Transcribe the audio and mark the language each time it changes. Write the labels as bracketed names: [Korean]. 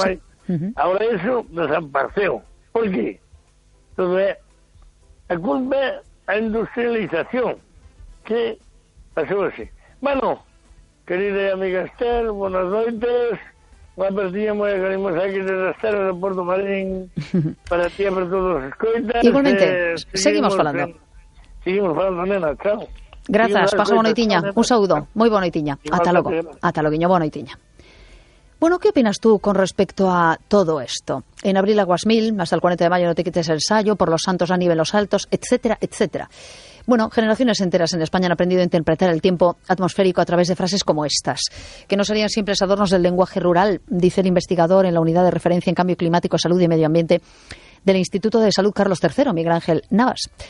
[Galician] Ahora, ahora eso desapareceu. Por que? Entón, a culpa é a industrialización que pasou así. Bueno, querida amiga Esther, buenas noites. Unha perdiña moi agarimos aquí desde Esther, de Porto Marín, para ti e para todos os escoitas. Igualmente, seguimos falando, nena, chao. Grazas, pasa boa noitiña, un saúdo, moi boa noitiña, ata logo, ata loguiño, boa noitiña. [Spanish] Bueno, ¿qué opinas tú con respecto a todo esto? En abril aguas mil, hasta el 40 de mayo no te quites el sayo, por los santos a nivel los altos, etcétera, etcétera. Bueno, generaciones enteras en España han aprendido a interpretar el tiempo atmosférico a través de frases como estas, que no serían siempre adornos del lenguaje rural, dice el investigador en la unidad de referencia en cambio climático, salud y medio ambiente del Instituto de Salud Carlos III, Miguel Ángel Navas.